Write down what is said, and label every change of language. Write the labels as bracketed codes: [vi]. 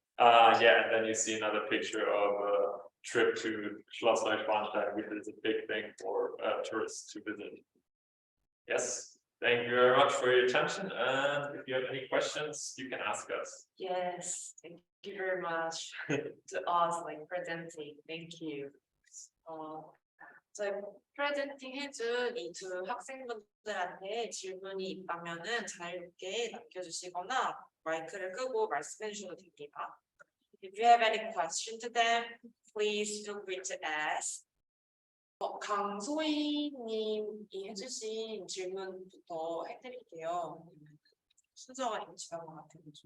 [en] And then you see another picture of a trip to Schloss Neuschwanstein, which is a big thing for tourists to visit. Yes, thank you very much for your attention. And if you have any questions, you can ask us. Yes, thank you very much to us presenting. Thank you. [ko] 저희 프레젠팅 해준 이 두 학생분들한테 질문이 있다면은 자유롭게 남겨주시거나 마이크를 끄고 말씀해 주셔도 됩니다. [en] If you have any question to them, please feel free to ask. [ko] 강소희님이 해주신 질문부터 해드릴게요. 순서가 좀 지난 것 같아요.